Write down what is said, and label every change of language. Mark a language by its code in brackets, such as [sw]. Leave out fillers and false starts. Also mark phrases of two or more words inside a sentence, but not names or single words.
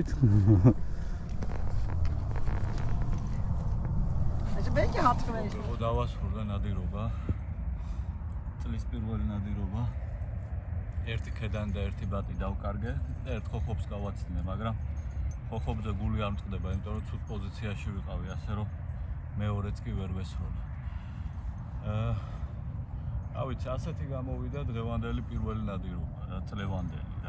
[nl] Het is een beetje hard geweest. Dat was voor de nadiroba. [ka] Წლის პირველი ნადირობა. ერთი ქედან და ერთი ბატი დავკარგე და ერთ ხოხობს გავაცდინე, მაგრამ ხოხობზე გული არ მწყდება, იმიტომ რომ ცუდ პოზიციაში ვიყავი, ასე რომ მეორეც კი ვერ ვესროლე. ავიც ასეთი გამოვიდა დღევანდელი პირველი ნადირობა, რა წლევანდელი რა.